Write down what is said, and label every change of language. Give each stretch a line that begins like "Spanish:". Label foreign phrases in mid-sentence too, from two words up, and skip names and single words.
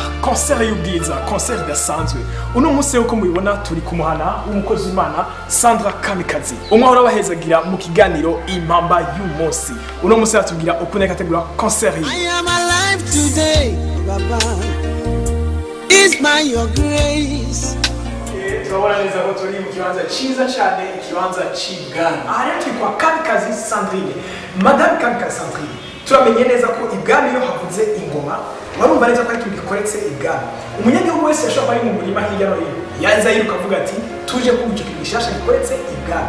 Rundi: concert y'ubwiza, concert idasanzwe. Uno munsi uko mubibona turi kumuhana umukozi w'Imana Sandra Kamikazi. Umwe urabahezagira mu kiganiro impamba y'umunsi. Uno munsi atubwira ukuntu kategura concert.
English: I am alive today, Baba. Is my your grace.
Rundi: Turabona neza ko turi mu kibanza ciza cyane, ikibanza c'ibwami. Aha rero turi kwa Kamikazi Sandrine. Madame Kamikazi Sandrine. Turamenye neza ko ibwami yo havuze ingoma. Warumva neza ko ari ikintu gikoretse ibwami. Umunyagihugu wese yashobora ari mu murima hirya no hino. Yaza yiruka avuga ati tuje kumva icyo kintu gishasha gikoretse ibwami.